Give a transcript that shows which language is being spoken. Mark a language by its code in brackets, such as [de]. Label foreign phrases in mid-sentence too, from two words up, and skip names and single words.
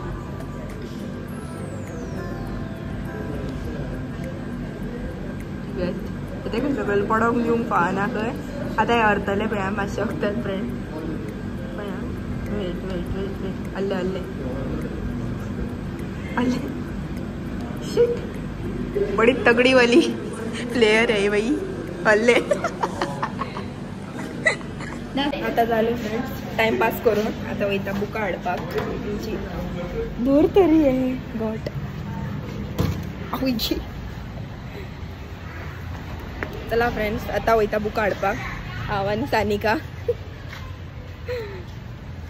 [kok] तेका सगळें पडोंक दिवंक फावना खंय. आतां हें हरतलें पळय मातशें वखदां फ्रेंड. [en] पळय wait wait wait wait. हल्ले हल्ले हल्ले. [hi] शिट, बड़ी तगड़ी वाली प्लेयर है भाई. हल्ले. [kok] आता जालें फ्रेंड्स टाइमपास करून. आता वयता बुकां हाडपाक. दूर तरी आहे गॉट आवयची. चला फ्रेंड्स, आता वयता बुकां हाडपाक हांव आनी सानिका.